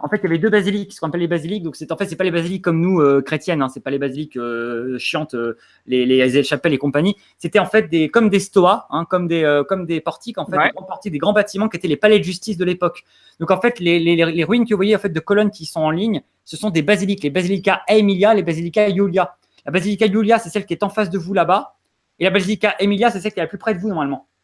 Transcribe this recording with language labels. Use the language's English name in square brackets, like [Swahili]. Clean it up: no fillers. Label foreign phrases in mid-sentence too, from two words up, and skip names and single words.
[French] En fait, il y avait 2 basiliques, ce qu'on appelle les basiliques. Donc, c'est pas les basiliques comme nous, chrétiennes. Hein, c'est pas les basiliques chiantes, les chapelles et compagnie. C'était en fait comme des stoas, hein, comme des portiques, en fait, des grands portiques, des grands bâtiments qui étaient les palais de justice de l'époque. Donc, en fait, les ruines que vous voyez en fait de colonnes qui sont en ligne, ce sont des basiliques, les basilica Emilia, les basilica Iulia. La basilica Iulia, c'est celle qui est en face de vous là-bas. Et la basilica Emilia, c'est celle qui est la plus près de vous normalement.